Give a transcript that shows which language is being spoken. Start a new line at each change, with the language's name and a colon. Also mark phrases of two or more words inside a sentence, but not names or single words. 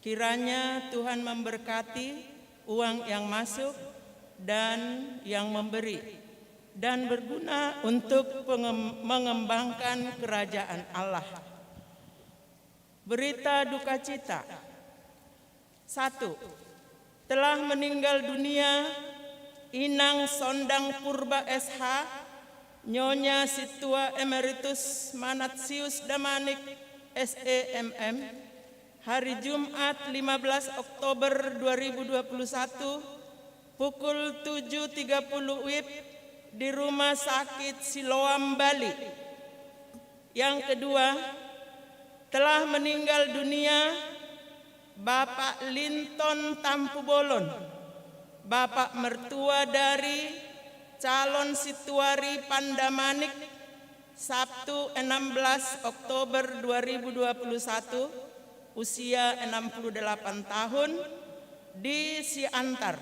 Indonesian: Kiranya Tuhan memberkati uang yang masuk dan yang memberi, dan berguna untuk mengembangkan kerajaan Allah. Berita duka cita. 1. Telah meninggal dunia Inang Sondang Purba SH, Nyonya Situa Emeritus Manatsius Damanik SEMM, hari Jumat 15 Oktober 2021 pukul 7.30 WIB di Rumah Sakit Siloam, Bali. Yang kedua, telah meninggal dunia Bapak Linton Tampubolon, Bapak mertua dari calon Situari Pandamanik, Sabtu 16 Oktober 2021, usia 68 tahun, di Siantar.